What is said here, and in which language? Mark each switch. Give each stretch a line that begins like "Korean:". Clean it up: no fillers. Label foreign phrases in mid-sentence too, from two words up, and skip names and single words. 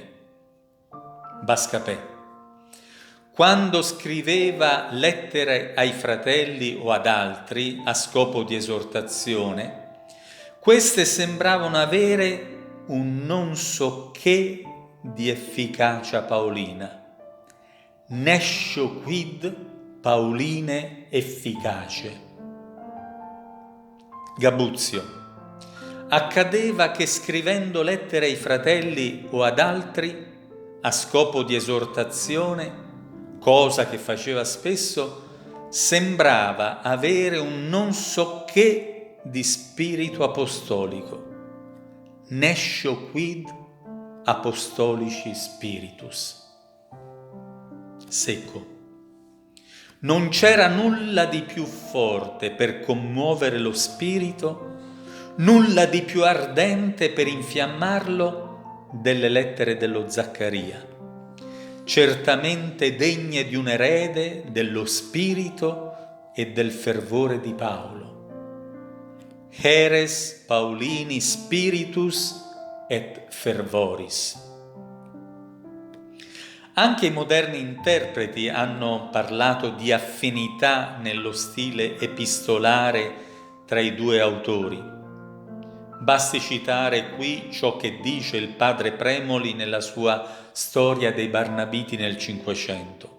Italian: Bascapè. Quando scriveva lettere ai fratelli o ad altri a scopo di esortazione, queste sembravano avere un non so che di efficacia paolina.
Latin: Nescio quid Pauline efficace.
Italian: Gabuzio. Accadeva che scrivendo lettere ai fratelli o ad altri a scopo di esortazione, cosa che faceva spesso, sembrava avere un non so che di spirito apostolico.
Latin: Nescio quid apostolici spiritus.
Italian: Secco. Non c'era nulla di più forte per commuovere lo spirito, nulla di più ardente per infiammarlo delle lettere dello Zaccaria, certamente degne di un erede dello spirito e del fervore di Paolo.
Latin: Heres Paulini spiritus et fervoris.
Italian: Anche i moderni interpreti hanno parlato di affinità nello stile epistolare tra i due autori. Basti citare qui ciò che dice il padre Premoli nella sua Storia dei Barnabiti nel Cinquecento.